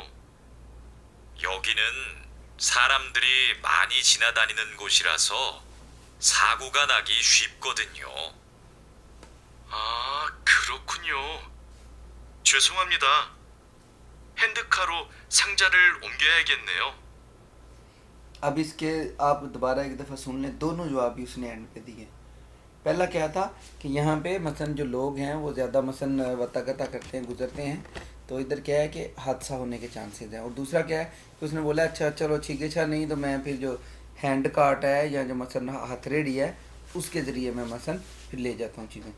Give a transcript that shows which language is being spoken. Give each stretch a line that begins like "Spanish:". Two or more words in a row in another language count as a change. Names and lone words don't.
Korean: 여기는 사람들이 많이 지나다니는 곳이라서 사고가 나기 쉽거든요. 아, 그렇군요. 죄송합니다. 핸드카로 상자를 옮겨야겠네요.
Hindi: अब इसके आप दोबारा एक दफ़ा सुन लें, दोनों जवाब भी उसने एंड पे दिए। पहला क्या था कि यहाँ पे मसलन जो लोग हैं वो ज़्यादा मसलन वतागता करते हैं, गुजरते हैं, तो इधर क्या है कि हादसा होने के चांसेस हैं। और दूसरा क्या है कि उसने बोला अच्छा चलो छिगेछा नहीं तो मैं फिर जो
English: hand cart
Hindi: है या जो मसलन हथरेडी है उसके ज़रिए मैं मसलन फिर ले जाता हूँ चीज़ें।